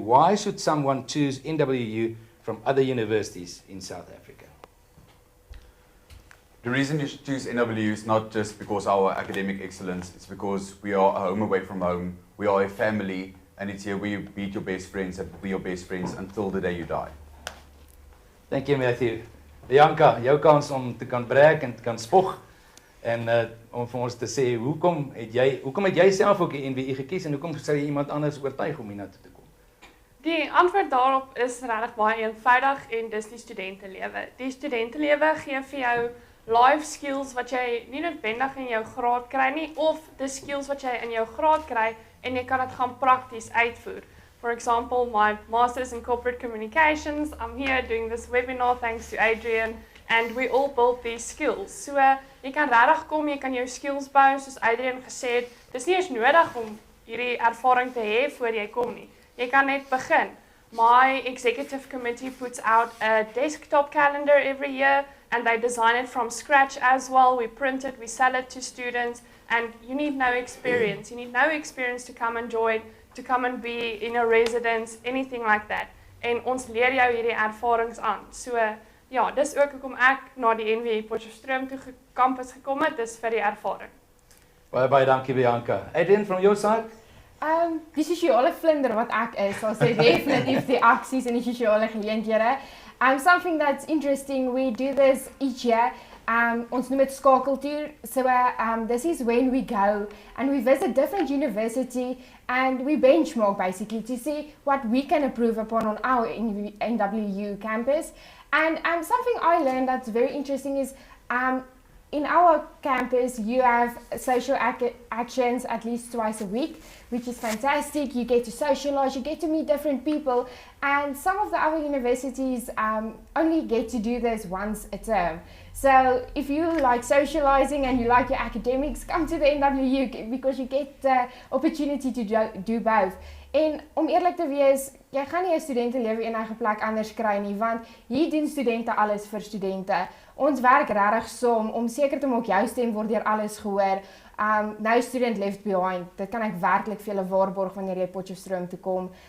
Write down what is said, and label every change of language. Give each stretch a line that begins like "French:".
English: Why should someone choose NWU from other universities in South Africa? The reason you should choose NWU is not just because of our academic excellence, it's because we are a home away from home, we are a family, and it's here where you meet your best friends and be your best friends until the day you die. Thank you, Matthew.
Afrikaans: Bianca, jou kans om te kan brag en te kan spog en om vir ons te sê hoekom het jy self ook die NWU gekies en hoekom sou jy iemand anders oortuig om hiernatoe te kom? Die antwoord daarop is regtig baie eenvoudig en dis die studentelewe. Die studentelewe gee vir jou life skills wat jy nie noodwendig in jou graad kry nie, of die skills wat jy in jou graad kry en jy kan dit gaan prakties uitvoer.
English: For example, my master's in corporate communications, I'm here doing this webinar thanks to Adrian, and we all built these skills.
Afrikaans: So jy kan regtig kom, jy kan jou skills bou, soos Adrian gesê het. Dis nie eens nodig om hierdie ervaring te hê voor jy kom nie. Jy kan net begin.
English: My executive committee puts out a desktop calendar every year, and they design it from scratch as well. We print it, we sell it to students, and you need no experience. You need no experience to come and join, to come and be in a residence, anything like that.
Afrikaans: En ons leer jou hierdie ervarings aan. So ja, dis ook hoekom ek na die NWU Potchefstroom toe kampus gekom het, dis vir die ervaring. Baie dankie Bianca. Adrian,
English: from your side?
Afrikaans: Die sosiale vlinder wat ek is, sal sê definitief die aksies en die sosiale geleenthede.
English: Something that's interesting, we do this each year.
Afrikaans: Ons noem dit skakeltoer.
English: So this is when we go and we visit different university and we benchmark basically to see what we can improve upon on our NWU campus. And something I learned that's very interesting is in our campus, you have social actions at least twice a week, which is fantastic. You get to socialize, you get to meet different people, and some of the other universities only get to do this once a term. So if you like socializing and you like your academics, come to the NWU because you get the opportunity to do both.
Afrikaans: En om eerlik te wees, jy gaan nie 'n studentelewe enige plek anders kry nie, want hier doen studente alles vir studente. Ons werk regtig saam om seker te maak jou stem word deur alles gehoor.
English: No student left behind.
Afrikaans: Dit kan ek werklik vir julle waarborg wanneer jy Potchefstroom toe kom.